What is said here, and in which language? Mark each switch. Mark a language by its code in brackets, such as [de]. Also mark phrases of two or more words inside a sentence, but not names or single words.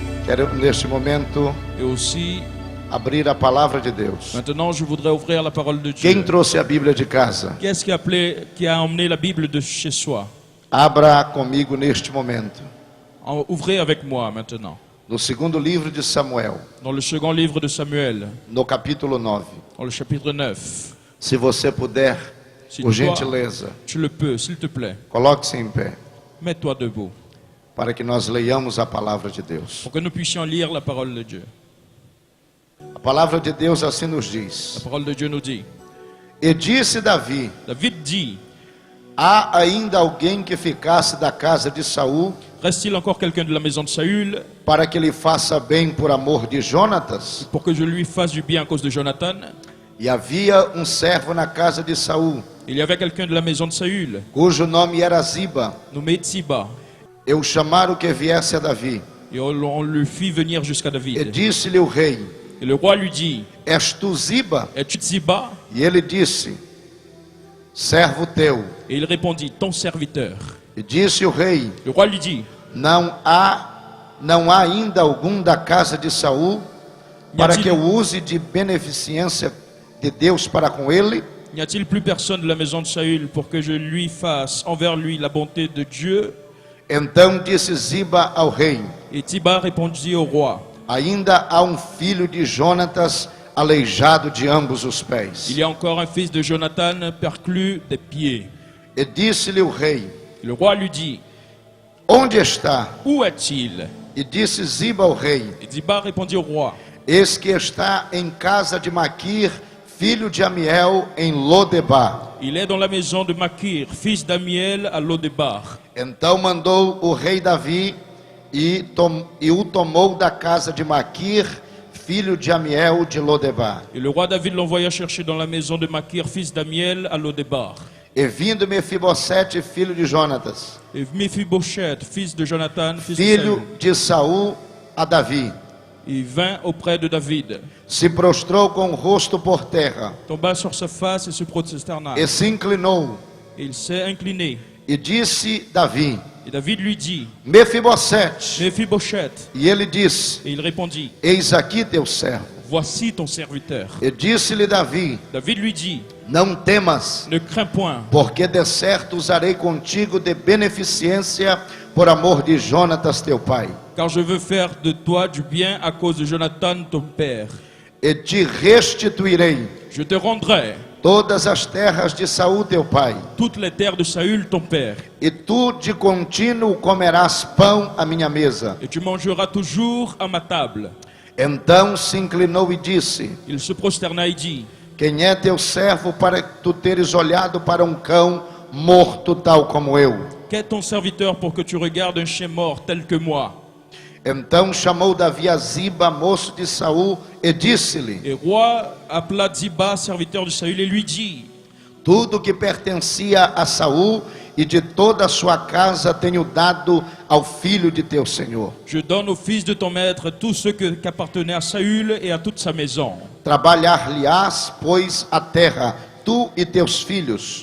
[pt] Quero neste momento [fr] Et aussi, [pt] abrir a palavra de Deus. [fr] maintenant, je voudrais ouvrir la parole de [pt] Quem [fr] Dieu. [pt] trouxe a Bíblia de casa? [fr] Qu'est-ce qui a emmené la Bible de chez soi? [pt] Abra comigo neste momento. [fr] Ouvrez avec moi maintenant. [pt] No segundo livro de Samuel, [fr] Dans le second livre de Samuel, [pt] no capítulo 9. [fr] dans le chapitre 9. [pt] Se você puder, [fr] Si [pt] por [fr] toi, [pt] gentileza, [fr] tu le peux, s'il te plaît, [pt] coloque-se em pé, [fr] mets-toi debout [pt] para que nós leiamos a palavra de Deus. [fr] pour que nous puissions lire la parole de Dieu. [pt] A palavra de Deus assim nos [fr] La [pt] diz. [fr] parole de Dieu nous dit, [pt] E disse Davi: [fr] David dit, [pt] há ainda alguém que ficasse da casa de Saul, [fr] reste-t-il encore quelqu'un de la maison de Saül [pt] para que lhe faça bem por amor de Jonatas? [fr] pour que je lui fasse du bien à cause de Jonathan? [pt] E havia um servo na casa de Saul, [fr] Il y avait quelqu'un de la maison de Saül, [pt] cujo nome era Ziba. [fr] nommé Tsiba, [pt] E o chamaram que viesse a Davi. [fr] et on le fit venir jusqu'à [pt] E [fr] David. [pt] disse-lhe o rei: [fr] Et le roi lui dit, [pt] És tu Ziba? [fr] es-tu Tsiba? [pt] E ele disse: Servo teu. [fr] Et il répondit, ton serviteur. [pt] E disse o rei: [fr] Le roi lui dit, [pt] Não há ainda algum da casa de Saul para que eu use de beneficência de Deus para com ele? [fr] n'y a-t-il plus personne de la maison de Saül pour que je lui fasse envers lui la bonté de Dieu? [pt] Então disse Ziba ao rei: [fr] Et Tsiba répondit au roi, [pt] Ainda há um filho de Jonatas aleijado de ambos os [fr] il [pt] pés. [fr] y a encore un fils de Jonathan perclus des pieds. [pt] E disse-lhe o rei: [fr] Le roi lui dit, [pt] Onde está? [fr] où est-il? [pt] E disse Ziba ao rei: [fr] Et Tsiba répondit au roi, [pt] Eis que está em casa de Maquir, filho de Amiel, em Lodebar. [fr] il est dans la maison de Makir, fils d'Amiel à Lodebar. [pt] Então mandou o rei Davi e o tomou da casa de Maquir, filho de Amiel de Lodebar. [fr] Et le roi David l'envoya chercher dans la maison de Makir, fils d'Amiel à Lodebar. [pt] E vindo Mefibosete, filho de Jonatas, [fr] Et Mephibosheth, fils de Jonathan, fils de [pt] filho [fr] Saül, [pt] de Saul, a Davi, [fr] il vint auprès de David, [pt] se prostrou com o rosto por terra [fr] tomba sur sa face et se prosterna. [pt] e se inclinou. [fr] Et il s'est incliné. [pt] E disse Davi: [fr] Et David lui dit, [pt] Mefibosete. [fr] Mephibosheth. [pt] E ele disse: [fr] Et il répondit, [pt] Eis aqui teu servo. [fr] voici ton serviteur. [pt] E disse-lhe Davi: [fr] David lui dit, [pt] Não temas, [fr] ne crains point, [pt] porque de certo usarei contigo de beneficência por amor de Jonatas teu pai. [fr] car je veux faire de toi du bien à cause de Jonathan ton père. [pt] E te restituirei [fr] Je te rendrai [pt] todas as terras de Saul teu pai, [fr] toutes les terres de Saül ton père, [pt] e tu de contínuo comerás pão à minha mesa. [fr] et tu mangeras toujours à ma table. [pt] Então se inclinou e disse: [fr] Il se prosterna et dit, [pt] Quem é teu servo para tu teres olhado para um cão morto tal como eu? [fr] qu'est ton serviteur pour que tu regardes un chien mort tel que moi? [pt] Então chamou Davi a Ziba, moço de Saul, e disse-lhe: [fr] Et roi appela Ziba, serviteur de Saül, et lui dit, [pt] Tudo que pertencia a Saul e de toda a sua casa tenho dado ao filho de teu senhor. [fr] je donne au fils de ton maître tout ce qui appartenait à Saül et à toute sa maison. [pt] Trabalhar-lhe-ás, pois, a terra, tu e teus filhos,